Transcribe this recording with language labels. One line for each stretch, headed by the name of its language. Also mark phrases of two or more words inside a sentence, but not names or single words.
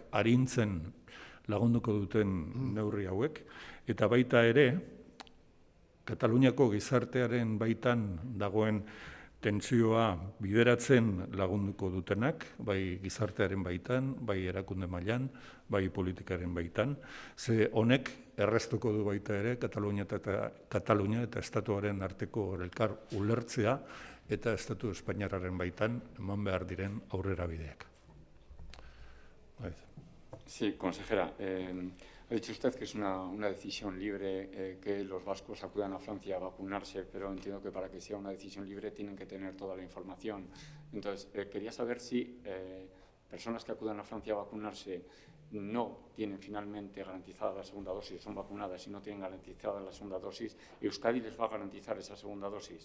Basque: arintzen lagunduko duten neurri hauek, eta baita ere, Kataluniako gizartearen baitan dagoen tentsioa bideratzen lagunduko dutenak, bai gizartearen baitan, bai erakunde mailan, bai politikaren baitan, ze honek erraztuko du baita ere Katalunia eta Estatuaren arteko elkar ulertzea eta Estatu Espainiarraren baitan eman behar diren aurrerabideak.
Spanish: Sí, consejera. Ha dicho usted que es una decisión libre que los vascos acudan a Francia a vacunarse, pero entiendo que para que sea una decisión libre tienen que tener toda la información. Entonces, quería saber si personas que acudan a Francia a vacunarse no tienen finalmente garantizada la segunda dosis, son vacunadas y no tienen garantizada la segunda dosis, ¿Euskadi les va a garantizar esa segunda dosis?